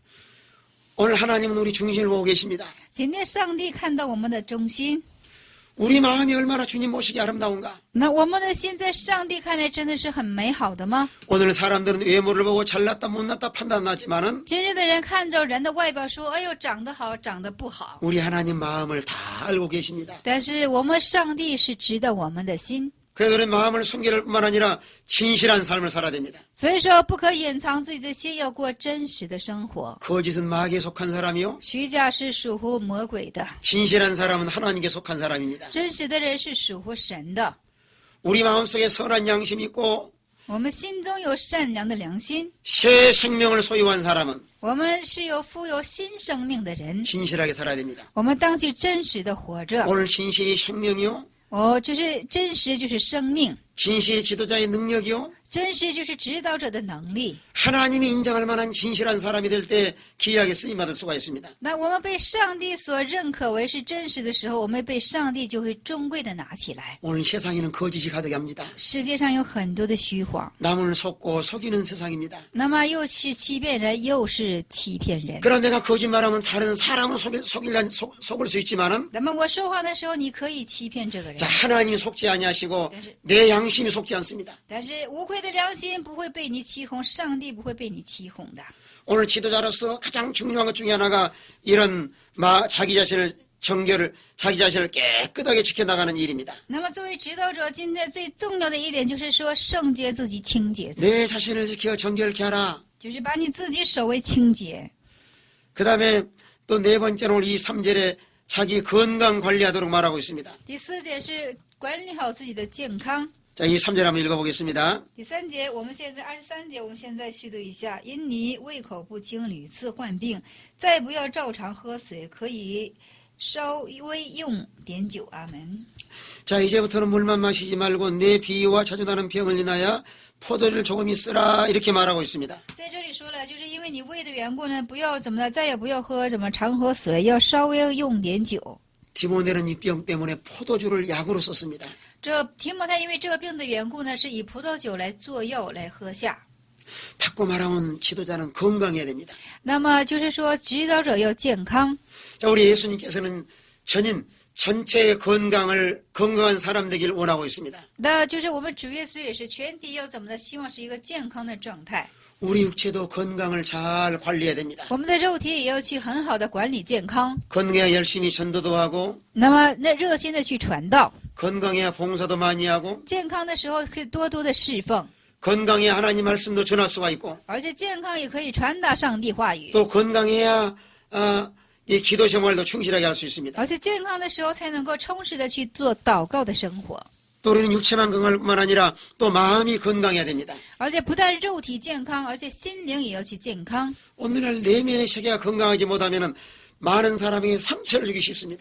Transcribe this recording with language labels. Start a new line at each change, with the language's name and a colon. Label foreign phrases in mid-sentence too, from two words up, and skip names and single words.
Korean: 오늘 하나님은 우리 중심을 보고 계십니다.
Chinese: 今天上帝看到我们的中心，
Korean: 우리 마음이 얼마나 주님 모시기 아름다운가.
Chinese: 那我们的心在上帝看来真的是很美好的吗？
Korean: 오늘 사람들은 외모를 보고 잘났다 못났다 판단하지만은
Chinese: 今日的人看着人的外表说：“哎呦，长得好，长得不好。
Korean: 우리 하나님 마음을 다 알고 계십니다. ”
Chinese: 但是我们上帝是知道我们的心，
Korean: 그래서 우리 마음을 숨길 뿐만 아니라 진실한 삶을 살아야 됩니다.
Chinese: 所以说不可隐藏自己的心，要过真实的生活。
Korean: 거짓은 마귀에 속한 사람이요.
Chinese: 虚假是属乎魔鬼的，
Korean: 진실한 사람은 하나님께 속한 사람입니다.
Chinese: 真实的人是属乎神的。
Korean: 우리 마음속에 선한 양심이 있고
Chinese: 我们心中有善良的良心，
Korean: 새 생명을 소유한 사람은
Chinese: 我们是有富有新生命的人，
Korean: 진실하게 살아야 됩니다.
Chinese: 我们当去真实的活着。
Korean: 오늘 진실이 생명이요.
Chinese: 就是真实，就是生命。
Korean: 진실이 지도자의 능력이요.
Chinese: 真实就是指导者的能力。
Korean: 하나님이 인정할 만한 진실한 사람이 될 때 귀하게 쓰임받을 수가 있습니다.
Chinese: 那我们被上帝所认可为是真实的时候，我们被上帝就会尊贵的拿起来。
Korean: 오늘 세상에는 거짓이 가득 합니다.
Chinese: 世界上有很多的虚谎，
Korean: 남을 속고 속이는 세상입니다.
Chinese: 那么又是欺骗人，又是欺骗人。
Korean: 그러나 내가 거짓말하면 다른 사람은 속을 수 있지만은
Chinese: 那么我说话的时候，你可以欺骗这个人，
Korean: 자, 하나님이 속지 아니하시고 네. 내 양심이 속지 않습니다.
Chinese: 但是无愧的良心不会被你欺哄，上帝不会被你欺哄的。
Korean: 오늘 지도자로서 가장 중요한 것 중에 하나가 이런 자기 자신을 정결을 자기 자신을 깨끗하게 지켜나가는 일입니다.
Chinese: 那么作为指导者，今天最重要的一点就是说圣洁自己、清洁自己，
Korean: 내 자신을 지켜 정결케 하라.
Chinese: 就是把你自己守为清洁。
Korean: 그 다음에 또 네 번째로 오늘 이 3절에 자기 건강 관리하도록 말하고 있습니다.
Chinese: 第四点是管理好自己的健康。
Korean: 자, 이 3절 한번 읽어보겠습니다.
Chinese: 第三节，我们现在23节，我们现在续读一下：因你胃口不清，屡次患病，再不要照常喝水，可以稍微用点酒。阿门。
Korean: 자, 이제부터는 물만 마시지 말고 내 비위와 자주 나는 병을 인하여 포도주를 조금 쓰라 이렇게 말하고 있습니다.
Chinese: 在这里说了，就是因为你胃的缘故呢，不要怎么的，再也不要喝怎么常喝水，要稍微用点酒。
Korean: 디모데는 이 병 때문에 포도주를 약으로 썼습니다.
Chinese: 这提摩太因为这个病的缘故呢，是以葡萄酒来做药来喝下。
Korean: 바꿔 말하면 지도자는 건강해야 됩니다.
Chinese: 那么就是说，指导者要健康。
Korean: 자, 우리 예수님께서는 전체의 건강한 사람 되길 원하고 있습니다.
Chinese: 那就是我们主耶稣也是全体要怎么的，希望是一个健康的状态。
Korean: 우리 육체도 건강을 잘 관리해야 됩니다.
Chinese: 我们的肉体也要去很好的管理健康，
Korean: 건강해야 열심히 전도도 하고
Chinese: 那么那热心的去传道，
Korean: 건강해야 봉사도 많이 하고
Chinese: 健康的时候可以多多的侍奉，
Korean: 건강해야 하나님 말씀도 전할 수가 있고
Chinese: 而且健康也可以传达上帝话语，
Korean: 또 건강해야 이 기도 생활도 충실하게 할 수 있습니다.
Chinese: 而且健康的时候才能够充实的去做祷告的生活，
Korean: 또 우리는 육체만 건강할 뿐만 아니라 또 마음이 건강해야 됩니다.
Chinese: 而且不但肉体健康，而且心灵也要去健康。
Korean: 오늘날 내면의 세계가 건강하지 못하면 많은 사람에게 상처를 주기 쉽습니다.